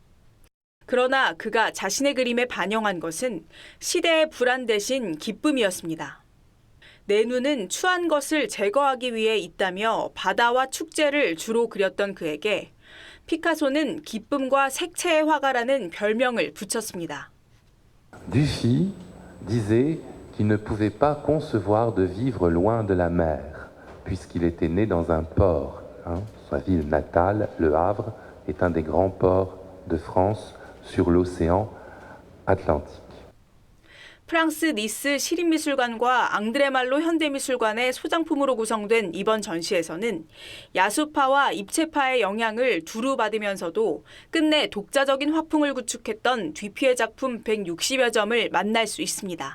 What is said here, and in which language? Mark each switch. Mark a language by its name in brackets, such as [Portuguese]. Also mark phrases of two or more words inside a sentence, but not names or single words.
[Korean] 그러나 그가 자신의 그림에 반영한 것은 시대의 불안 대신 기쁨이었습니다. 내 눈은 추한 것을 제거하기 위해 있다며 바다와 축제를 주로 그렸던 그에게 피카소는 기쁨과 색채의 화가라는 별명을 붙였습니다. [French] Dufy disait qu'il ne pouvait pas concevoir de vivre loin de la mer, puisqu'il était né dans un port. Sa ville natale, Le Havre, est un des grands ports de France sur l'océan Atlantique. [Korean] 프랑스 니스 시립미술관과 앙드레말로 현대미술관의 소장품으로 구성된 이번 전시에서는 야수파와 입체파의 영향을 두루 받으면서도 끝내 독자적인 화풍을 구축했던 듀피의 작품 160여 점을 만날 수 있습니다.